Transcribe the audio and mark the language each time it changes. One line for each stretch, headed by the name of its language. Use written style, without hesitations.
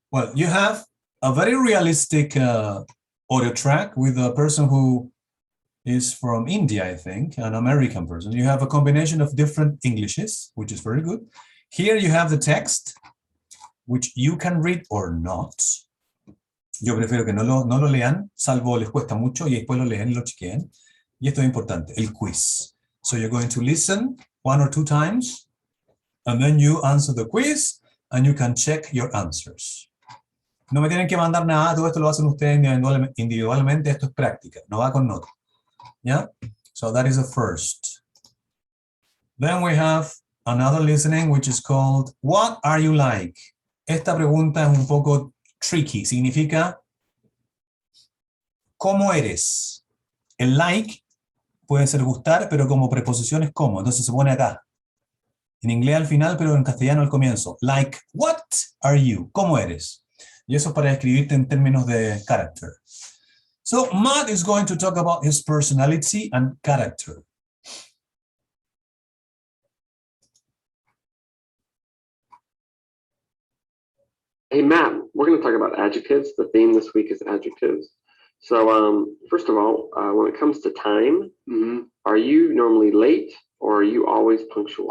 English: Well, you have a very realistic audio track with a person who is from India, I think, an American person. You have a combination of different Englishes, which is very good. Here you have the text, which you can read or not.
Spanish: Yo prefiero que no lo lean, salvo les cuesta mucho y después lo leen y lo chequeen. Y esto es importante, el quiz.
English: So you're going to listen 1 or 2 times, and then you answer the quiz, and you can check your answers.
Spanish: No me tienen que mandar nada, todo esto lo hacen ustedes individualmente, esto es práctica, no va con nota.
English: Yeah? So that is the first. Then we have another listening, which is called, what are you like?
Spanish: Esta pregunta es un poco tricky, significa, ¿cómo eres? El like puede ser gustar, pero como preposición es como, entonces se pone acá. En inglés al final, pero en castellano al comienzo.
English: Like, what are you?
Spanish: ¿Cómo eres? Y eso es para describirte en términos de character.
English: So, Matt is going to talk about his personality and character. Hey, Matt, we're going to talk about adjectives. The theme this week is adjectives. So, first of all, when it comes to time, are you normally late or are you always punctual?